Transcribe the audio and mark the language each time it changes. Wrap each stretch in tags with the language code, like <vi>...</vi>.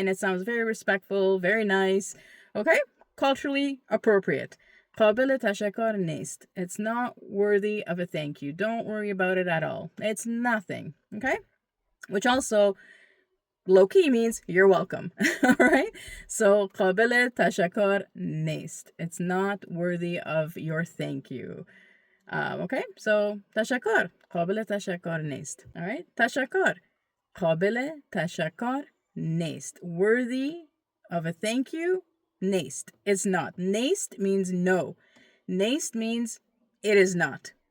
<en>And it sounds very respectful, very nice, okay? Culturally appropriate.</en> <fa>قابل تشكر نيست.</fa> <en>It's not worthy of a thank you. Don't worry about it at all. It's nothing, okay? Which also, low-key means you're welcome, all right?</en> <fa>So قابل تشكر نيست.</fa> <en>It's not worthy of your thank you. Okay, so tashakar,</en> <fa>قابل تشكر نيست.</fa> <en>All right,</en> <fa>tashakar, قابل تشكر نيست.</fa> <en>Worthy of a thank you, nest. It's not. Nest means no. Nest means it is not.</en>